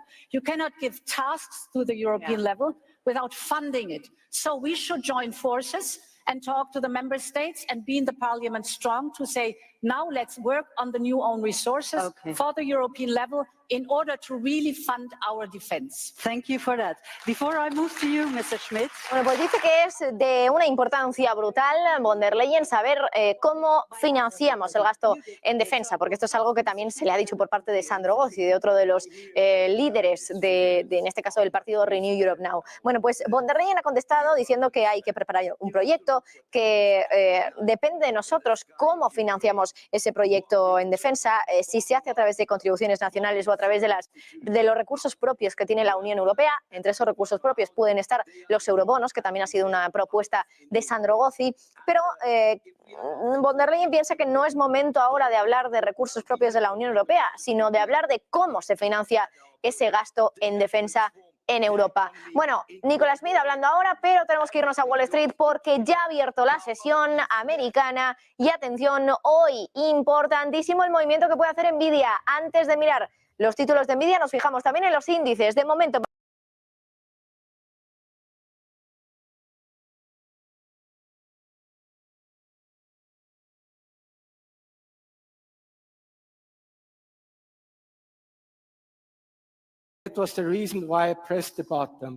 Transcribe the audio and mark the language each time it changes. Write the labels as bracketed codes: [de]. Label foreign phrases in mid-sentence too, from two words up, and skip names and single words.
[en] You cannot give tasks to the European level without funding it. So we should join forces and talk to the member states and be in the parliament strong to say, now let's work on the new own resources for the European level in order to really fund our defense. Thank you for that. Before I move to you, Mr. Schmit. [es] Bueno, pues dice que es de una importancia brutal, von der Leyen, saber cómo financiamos el gasto en defensa, porque esto es algo que también se le ha dicho por parte de Sandro Gozi, de otro de los líderes en este caso del partido Renew Europe Now. Bueno, pues von der Leyen ha contestado diciendo que hay que preparar un proyecto, que depende de nosotros cómo financiamos ese proyecto en defensa, si se hace a través de contribuciones nacionales o a través de los recursos propios que tiene la Unión Europea. Entre esos recursos propios pueden estar los eurobonos, que también ha sido una propuesta de Sandro Gozi, pero von der Leyen piensa que no es momento ahora de hablar de recursos propios de la Unión Europea, sino de hablar de cómo se financia ese gasto en defensa en Europa. Bueno, Nicolas Schmit hablando ahora, pero tenemos que irnos a Wall Street porque ya ha abierto la sesión americana y atención, hoy importantísimo el movimiento que puede hacer Nvidia. Antes de mirar los títulos de Nvidia nos fijamos también en los índices. De momento [en] That was the reason why I pressed the button.